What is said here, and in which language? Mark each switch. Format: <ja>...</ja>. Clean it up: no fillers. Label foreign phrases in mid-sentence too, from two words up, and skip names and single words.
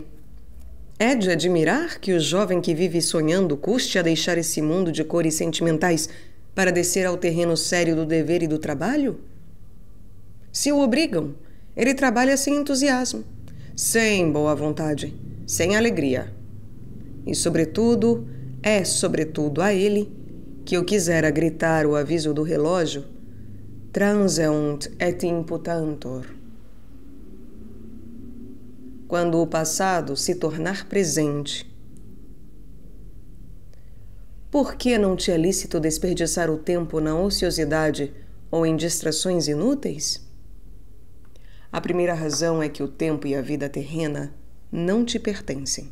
<pt>É de admirar que o jovem que vive sonhando custe a deixar esse mundo de cores sentimentais para descer ao terreno sério do dever e do trabalho? Se o obrigam, ele trabalha sem entusiasmo, sem boa vontade, sem alegria. E, sobretudo a ele que eu quisera gritar o aviso do relógio:</pt> <la>Transient et imputantur.</la> <pt>Quando o passado se tornar presente. Por que não te é lícito desperdiçar o tempo na ociosidade ou em distrações inúteis? A primeira razão é que o tempo e a vida terrena não te pertencem.</pt>